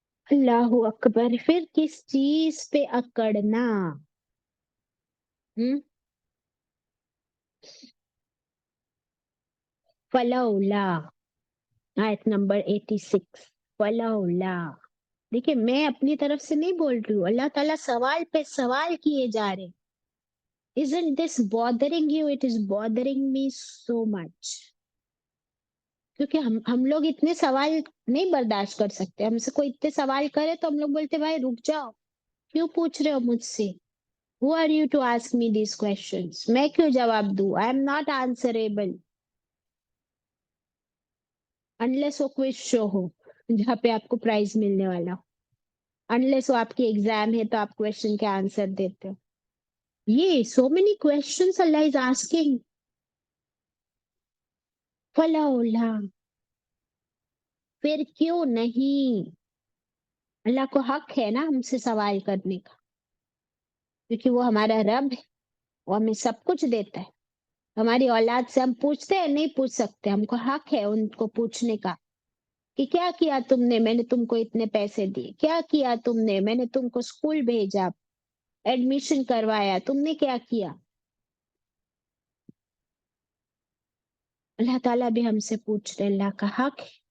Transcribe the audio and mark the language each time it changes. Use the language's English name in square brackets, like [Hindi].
[Urdu] اللہ اکبر. پھر کس چیز پہ اکڑنا؟ فلولا، آیت نمبر 86. فلولا. دیکھیں میں اپنی طرف سے نہیں بول رہی ہوں، اللہ تعالیٰ سوال پہ سوال کیے جا رہے. [English] Isn't this bothering you? It is bothering me so much. [Urdu] کیونکہ ہم لوگ اتنے سوال نہیں برداشت کر سکتے. ہم سے کوئی اتنے سوال کرے تو ہم لوگ بولتے بھائی رک جاؤ، کیوں پوچھ رہے ہو مجھ سے؟ [English] Who are you to ask me these questions؟ [Urdu] میں کیوں جواب دوں؟ [English] I am not answerable unless [Urdu] وہ کوئی شو ہو جہاں پہ آپ کو پرائز ملنے والا ہو، [English] unless [Urdu] وہ آپ کی ایگزام ہے تو آپ کویشچن کے آنسر دیتے ہو. [English] یہ so many questions Allah is asking. [Urdu] فلولا، پھر کیوں نہیں؟ اللہ کو حق ہے نا ہم سے سوال کرنے کا، کیونکہ وہ ہمارا رب ہے، وہ ہمیں سب کچھ دیتا ہے. ہماری اولاد سے ہم پوچھتے ہیں نہیں پوچھ سکتے، ہم کو حق ہے ان کو پوچھنے کا کہ کیا کیا تم نے، میں نے تم کو اتنے پیسے دیے، کیا کیا تم نے، میں نے تم کو اسکول بھیجا، ایڈمیشن کروایا، تم نے کیا کیا؟ اللہ تعالیٰ بھی ہم سے پوچھ رہے، اللہ کا حق ہے.